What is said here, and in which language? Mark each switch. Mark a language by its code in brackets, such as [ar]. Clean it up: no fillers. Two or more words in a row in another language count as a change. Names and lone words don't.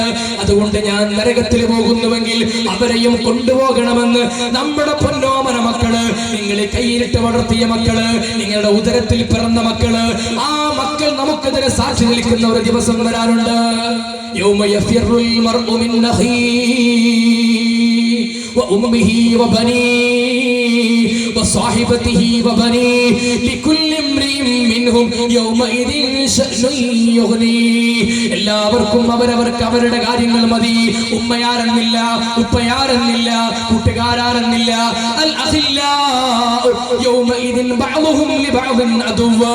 [ml] അതുകൊണ്ട് ഞാൻ നരകത്തിൽ പോകുന്നുവെങ്കിൽ അവരെയും കൊണ്ടുപോകണമെന്ന് നമ്മുടെ പൊന്നോമന മക്കള്, നിങ്ങൾ കയ്യിലിട്ട് വളർത്തിയ മക്കള്, നിങ്ങളുടെ ഉദരത്തിൽ പിറന്ന മക്കള്, ആ മക്കൾ നമുക്കെതിരെ സാക്ഷി നിൽക്കുന്ന ഒരു ദിവസം വരാനുണ്ട്. [ar] يوم يفر المرء من أخيه وأمه وبنيه وصاحبته وبنيه لكل امرئ [ml] എല്ലാവർക്കും അവരവർക്ക് അവരുടെ കാര്യങ്ങൾ മതി. ഉമ്മയാരെന്നില്ല, ഉപ്പയാരെന്നില്ല, കൂട്ടുകാരാരെന്നില്ല. [ar] الأخلاء يومئذ بعضهم لبعض عدو.